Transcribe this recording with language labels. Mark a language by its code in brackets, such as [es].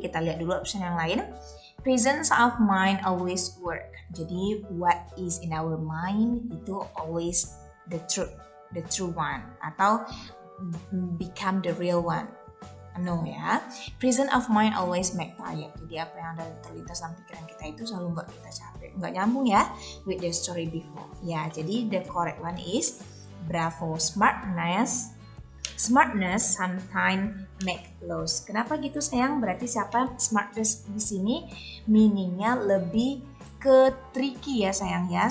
[id] Kita lihat dulu option yang lain. [en] Presence of mind always work. [id] Jadi [en] what is in our mind [id] itu [en] always the true one [id] atau [en] become the real one. No ya. Presence of mind always make tired. [id] Jadi apa yang ada terlintas dalam pikiran kita itu selalu membuat kita capek. Nggak nyambung ya [en] with the story before. [id] Ya, jadi [en] the correct one is bravo. Smartness sometimes make loss. [id] Kenapa gitu sayang? Berarti siapa smartness di sini? Meaningnya lebih ke tricky ya sayang ya.